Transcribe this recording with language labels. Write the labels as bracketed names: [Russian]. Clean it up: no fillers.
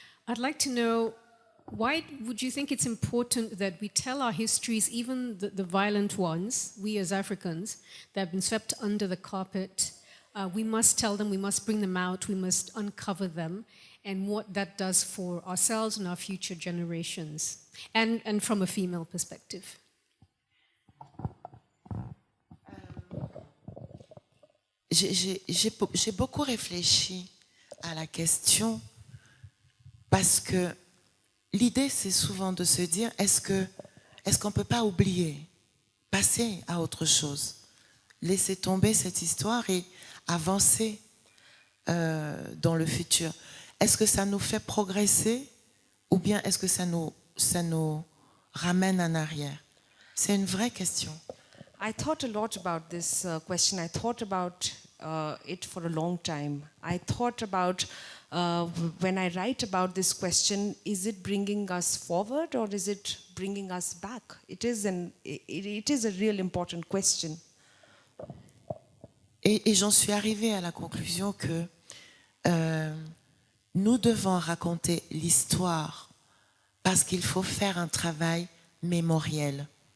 [English] I'd like to know, why would you think it's important that we tell our histories, even the violent ones, we as Africans, that have been swept under the carpet? We must tell them, we must bring them out, we must uncover them, and what that does for ourselves and our future generations, and from a female perspective. [French] J'ai beaucoup réfléchi à la question parce que l'idée, c'est souvent de se dire, est-ce qu'on ne peut pas oublier, passer à autre chose, laisser tomber cette histoire et avancer dans le futur? Est-ce que ça nous fait progresser ou bien est-ce que ça nous ramène en arrière? C'est une vraie question. [English] I thought a lot about this question. I thought about it for a long time. I thought about when I write about this question, is it bringing us forward or is it bringing us back? It is a real important question. [French] Et j'en suis arrivée à la conclusion que nous devons raconter l'histoire parce qu'il faut faire un travail mémoriel.